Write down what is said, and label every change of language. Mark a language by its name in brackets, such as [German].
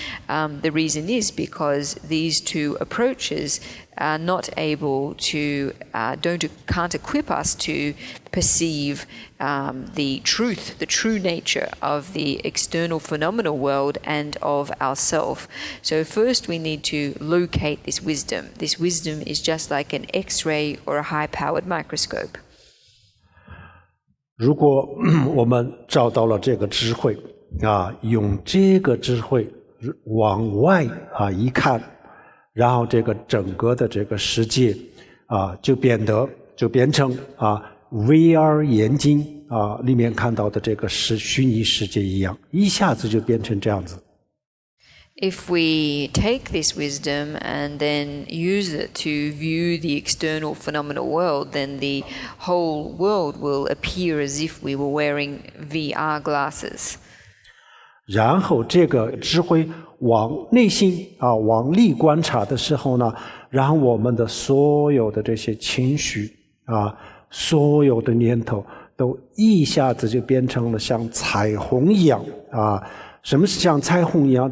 [English] The reason is because these two approaches are not able to, can't equip us to perceive the true nature of the external phenomenal world and of ourself. So first we need to locate this wisdom. This wisdom is just like an X-ray or a high-powered microscope. [Chinese] 如果我们找到了这个智慧用这个智慧往外一看，然后这个整个的这个世界就变成VR 眼镜里面看到的这个虚拟世界一样，一下子就变成这样子。 [English] If we take this wisdom and then use it to view the external phenomenal world, then the whole world will appear as if we were wearing VR glasses. [Chinese] 然后这个智慧往内心往里观察的时候呢，然后我们的所有的这些情绪所有的念头都一下子就变成了像彩虹一样什么是像彩虹一样？